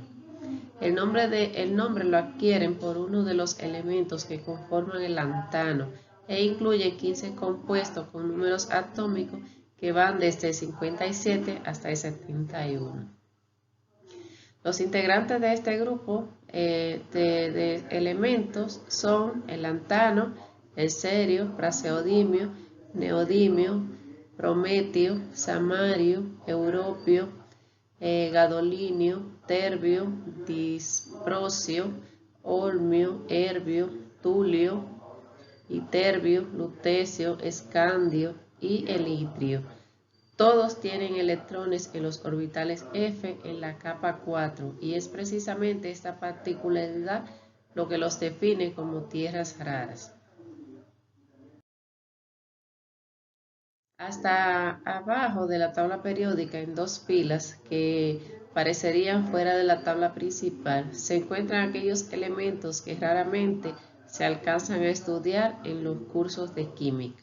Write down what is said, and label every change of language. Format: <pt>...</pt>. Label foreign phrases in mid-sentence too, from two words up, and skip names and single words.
<es>El nombre lo adquieren por uno de los elementos que conforman el lantano e incluye 15 compuestos con números atómicos que van desde el 57 hasta el 71. Los integrantes de este grupo de elementos son el lantano, el cerio, praseodimio, neodimio, prometio, samario, europio, gadolinio, terbio, disprosio, olmio, herbio, tulio, iterbio, lutecio, escandio y el itrio. Todos tienen electrones en los orbitales F en la capa 4 y es precisamente esta particularidad lo que los define como tierras raras. Hasta abajo de la tabla periódica, en dos filas que parecerían fuera de la tabla principal, se encuentran aquellos elementos que raramente se alcanzan a estudiar en los cursos de química.</es>